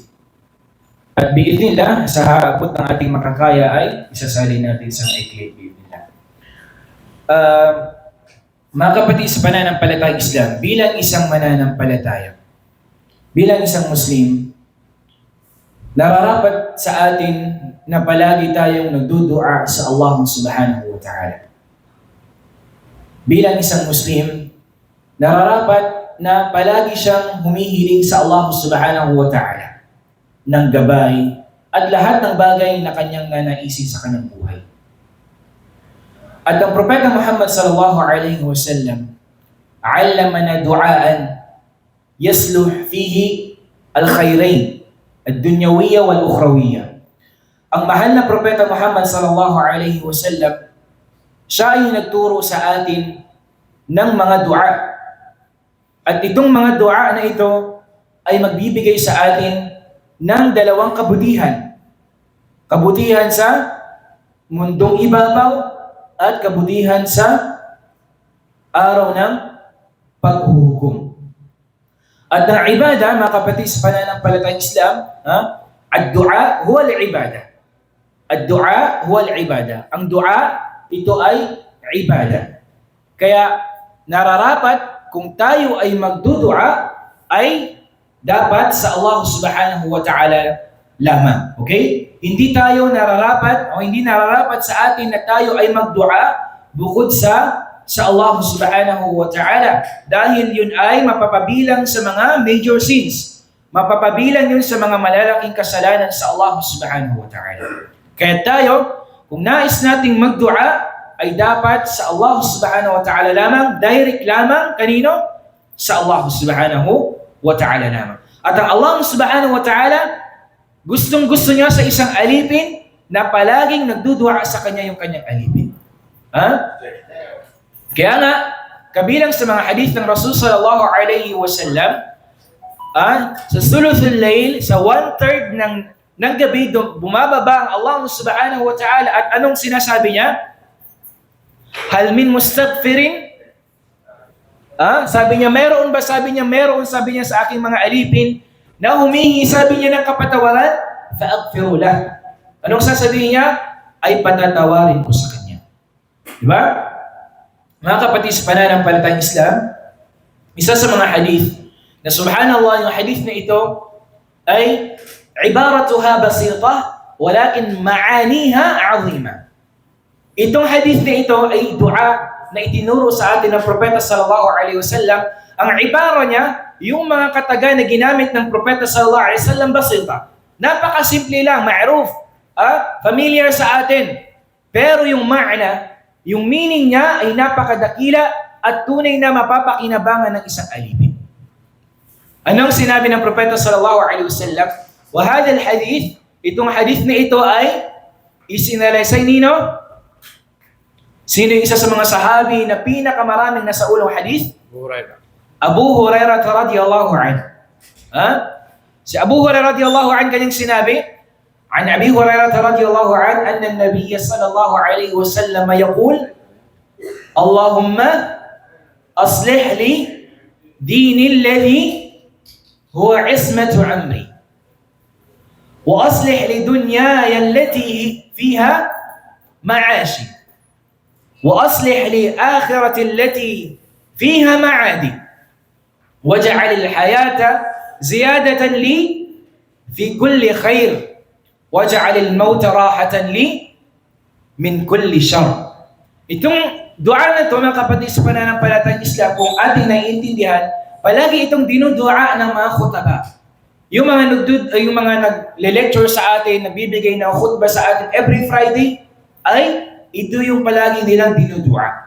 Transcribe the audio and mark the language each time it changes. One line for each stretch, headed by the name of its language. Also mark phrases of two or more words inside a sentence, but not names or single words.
Filipino: At biidhnillah, sa habot ng ating makakaya ay isasalin natin sa ikli, biidhnillah. Mga kapatid sa pananampalatayang Islam, bilang isang mananampalataya, bilang isang Muslim, nararapat sa atin na palagi tayong nagdudua sa Allah
Arabic: سبحانه وتعالى.
Filipino: Bilang isang Muslim, nararapat na palagi siyang humihiling sa Allah
Arabic: سبحانه وتعالى
Filipino: ng gabay at lahat ng bagay na kanyang nanaisin sa kanyang buhay. At ang Propeta
Arabic: Muhammad صلى الله عليه وسلم علمنا دعاء يصلح فيه الخيرين الدنيوية والأخروية.
Filipino: Ang mahal na Propeta Muhammad
Arabic: صلى الله عليه وسلم,
Filipino: siya ay nagturo sa atin ng mga dua. At itong mga dua na ito ay magbibigay sa atin ng dalawang kabutihan. Kabutihan sa mundong ibabaw at kabutihan sa araw ng paghuhukom. At ang ibada, mga kapatid sa pananampalatayang Islam,
Arabic: الدعاء هو العبادة. الدعاء هو العبادة.
Filipino: Ang dua, ito ay ibada. Kaya nararapat kung tayo ay magdudua ay dapat sa Allah
Arabic: سبحانه وتعالى
Filipino: lamang. Okay? Hindi tayo nararapat o hindi nararapat sa atin na tayo ay magdua bukod sa Allah
Arabic: سبحانه وتعالى.
Filipino: Dahil yun ay mapapabilang sa mga
English: major sins.
Filipino: Mapapabilang yun sa mga malalaking kasalanan sa Allah
Arabic: سبحانه وتعالى.
Filipino: Kaya tayo, kung nais nating magdua, ay dapat sa Allah
Arabic: سبحانه وتعالى
Filipino: lamang, direct lamang, kanino? Sa Allah
Arabic: سبحانه وتعالى
Filipino: lamang. At ang Allah
Arabic: سبحانه وتعالى,
Filipino: gustong-gusto niya sa isang alipin na palaging nagdudua sa kanya yung kanyang alipin. Kaya nga, kabilang sa mga hadith ng Rasul
Arabic: صلى الله عليه وسلم,
Filipino: sa
Arabic: ثلث الليل,
Filipino: sa 1/3 ng gabi, bumababa ang Allah
Arabic: سبحانه وتعالى
Filipino: at anong sinasabi niya?
Arabic: هل من مستغفر?
Filipino: Sabi niya, meron ba? Sabi niya, meron. Sabi niya sa aking mga alipin na humingi, sabi niya ng kapatawaran,
Arabic: فأغفر له.
Filipino: Anong sasabihin niya? Ay patatawarin ko sa kanya. Diba? Mga kapatid sa pananampalatayang Islam, isa sa mga hadith na subhanallah, yung hadith na ito ay
Arabic: عبارتها بسيطة ولكن معانيها عظيمة.
Filipino: Itong hadith na ito ay dua na itinuro sa atin ng Propeta
Arabic: صلى الله عليه وسلم.
Filipino: Ang ibara niya, yung mga kataga na ginamit ng Propeta
Arabic: صلى الله عليه وسلم,
Filipino: basita. Napakasimple lang, ma'ruf, familiar sa atin. Pero yung ma'na, yung meaning niya ay napakadakila at tunay na mapapakinabangan ng isang alipin. Anong sinabi ng Propeta
Arabic: صلى الله عليه وسلم? وهذا الحديث,
Filipino: itong hadith na ito ay isinalaysay nino? Sino yung isa sa mga sahabi na pinakamaraming nasa ulong hadith? Abu Hurairah
Arabic: رضي الله عنه.
Filipino: Si Abu Hurairah
Arabic: رضي الله عنه
Filipino: kanyang sinabi,
Arabic: عن أبي هريرة رضي الله عنه أن النبي صلى الله عليه وسلم يقول اللهم أصلح لي ديني الذي هو عصمة عمري وأصلح لي دنياي التي فيها معاشي وأصلح لي آخرة التي فيها معادي وَجَعَلِ الْحَيَاةَ زِيَادَةً لِي فِي كُلِّ خَيْرٍ وَجَعَلِ الْمَوْتَ رَاحَةً لِي مِنْ كُلِّ شَرٍ.
Filipino: Itong dua na ito, mga kapatid sa pananampalatayang Islam, kung ating naiintindihan, palagi itong dinudua ng mga khutaba. Yung mga nagle-lecture sa atin, nagbibigay ng khutbah sa atin
English: every Friday,
Filipino: ay ito yung palagi nilang dinudua.